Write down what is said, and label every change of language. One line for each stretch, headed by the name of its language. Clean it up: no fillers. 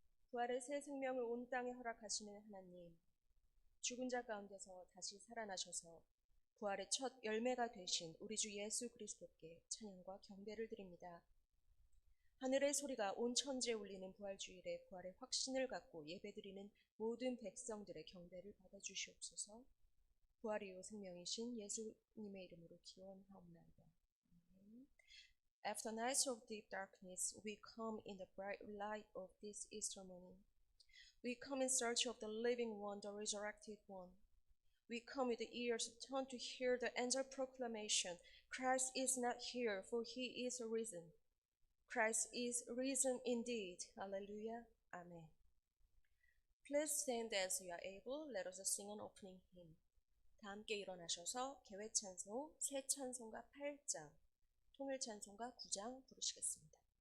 Korean: 부활의 새 생명을 온 땅에 허락하시는 하나님, 죽은 자 가운데서 다시 살아나셔서 부활의 첫 열매가 되신 우리 주 예수 그리스도께 찬양과 경배를 드립니다. 하늘의 소리가 온 천지에 울리는 부활 주일에 부활의 확신을 갖고 예배드리는 모든 백성들의 경배를 받아주시옵소서. 부활 이후 생명이신 예수님의 이름으로 기원하옵나이다.
English: After nights of deep darkness, we come in the bright light of this Easter morning. We come in search of the living one, the resurrected one. We come with the ears turned to hear the angel proclamation, Christ is not here, for he is risen. Christ is risen indeed. Hallelujah. Amen. Please stand as you are able. Let us sing an opening hymn.
Korean: 다 함께 일어나셔서 개회 찬송 새 찬송가 8장, 통일 찬송가 9장 부르시겠습니다.